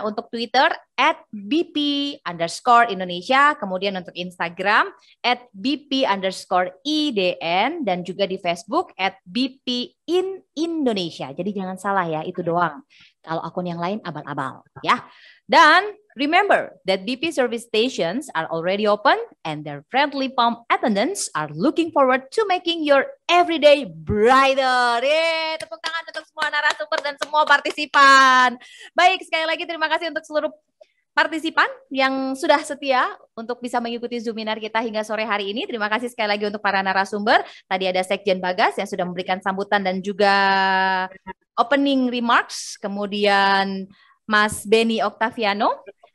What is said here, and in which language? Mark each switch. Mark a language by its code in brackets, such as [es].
[id] Untuk Twitter @BP_Indonesia, kemudian untuk Instagram @BP_IDN, dan juga di Facebook @BP_IN_Indonesia. Jadi jangan salah ya, itu doang. Kalau akun yang lain abal-abal ya. [en] Dan remember that BP service stations are already open and their friendly pump attendants are looking forward to making your everyday brighter. [id] Yeay, tepuk tangan untuk semua narasumber dan semua partisipan. Baik, sekali lagi terima kasih untuk seluruh partisipan yang sudah setia untuk bisa mengikuti Zoominar kita hingga sore hari ini. Terima kasih sekali lagi untuk para narasumber. Tadi ada Sekjen Bagas yang sudah memberikan sambutan dan juga [en] opening remarks. [id] Kemudian Mas Beni Octaviano.